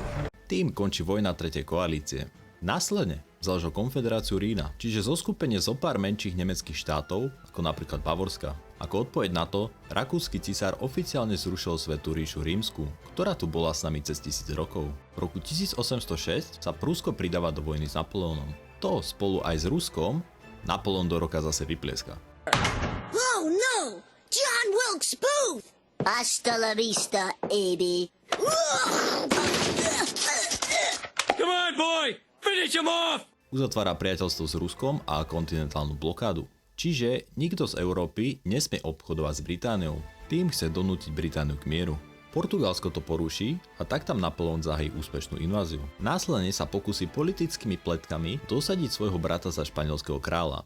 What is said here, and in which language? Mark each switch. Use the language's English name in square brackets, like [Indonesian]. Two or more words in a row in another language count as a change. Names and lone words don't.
[Slovak] Tým končí vojna tretej koalície. Následne založil Konfederáciu Rína, čiže zoskupenie zo pár menších nemeckých štátov, ako napríklad Bavorska. Ako odpoveď na to, rakúsky cisár oficiálne zrušil Svätú ríšu rímsku, ktorá tu bola s nami cez 1000 rokov. V roku 1806 sa Prúsko pridáva do vojny s Napoleónom. To spolu aj s Ruskom Napoleon do roka zase vyplieska. [English] Oh no! John Wilkes Booth! [Spanish] Hasta la vista, Eddie. [English] Come on, boy! Finish him off! [Slovak] Uzatvára priateľstvo s Ruskom a kontinentálnu blokádu. Čiže nikto z Európy nesmie obchodovať s Britániou. Tým chce donútiť Britániu k mieru. Portugalsko to poruší a tak tam Napoleon zahájí úspešnú inváziu. Následne sa pokusí politickými pletkami dosadiť svojho brata za španielského kráľa.